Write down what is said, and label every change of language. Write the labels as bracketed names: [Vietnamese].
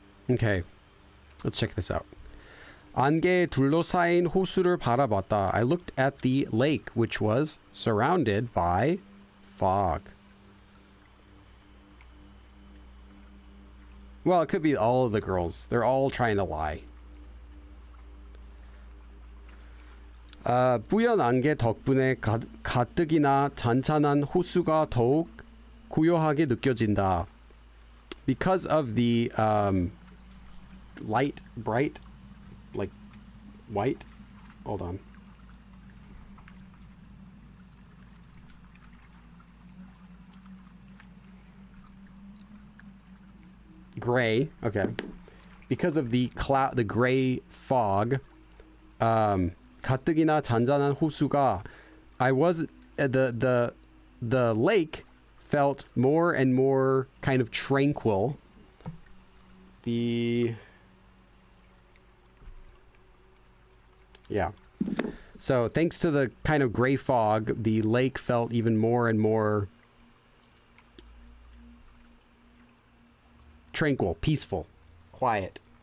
[English] Okay, let's check this out. [Korean] 안개에 둘러싸인 호수를 바라봤다. [English] I looked at the lake, which was surrounded by fog. Well, it could be all of the girls. They're all trying to lie. [Korean] 뿌연 안개 덕분에 가뜩이나 잔잔한 호수가 더욱 고요하게 느껴진다. [English] Because of the light, bright, like white. Hold on. Gray. Okay. Because of the cloud, the gray fog. [Korean] 가뜩이나 잔잔한 호수가. [English] I was the lake felt more and more kind of tranquil. Yeah. So thanks to the kind of gray fog, the lake felt even more and more tranquil, peaceful, quiet.